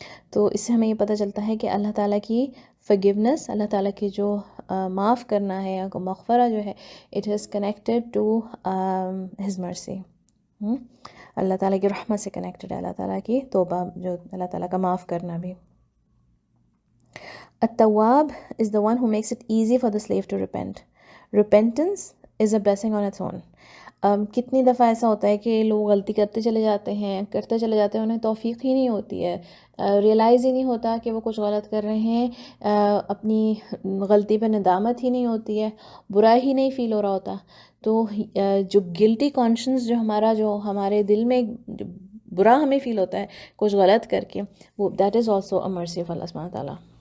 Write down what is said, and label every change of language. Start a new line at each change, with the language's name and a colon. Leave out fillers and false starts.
Urdu: تو اس سے ہمیں یہ پتہ چلتا ہے کہ اللہ تعالیٰ کی forgiveness، اللہ تعالیٰ کی جو معاف کرنا ہے یا مغفرہ جو ہے،
English: it is connected to his mercy.
Urdu: اللہ تعالیٰ کی رحمت سے کنیکٹڈ ہے، اللہ تعالیٰ کی توبہ جو اللہ تعالیٰ کا معاف کرنا بھی.
English: التواب is the one who makes it easy for the slave to repent. Repentance is a blessing on its own.
Urdu: کتنی دفعہ ایسا ہوتا ہے کہ لوگ غلطی کرتے چلے جاتے ہیں، انہیں توفیق ہی نہیں ہوتی ہے، ریئلائز ہی نہیں ہوتا کہ وہ کچھ غلط کر رہے ہیں، اپنی غلطی پہ ندامت ہی نہیں ہوتی ہے، برا ہی نہیں فیل ہو رہا ہوتا. تو جو گلٹی کانشنس جو ہمارے دل میں برا ہمیں فیل ہوتا ہے کچھ غلط کر کے، وہ
English: that is also a mercy of Allah
Urdu: سبحانہ تعالیٰ.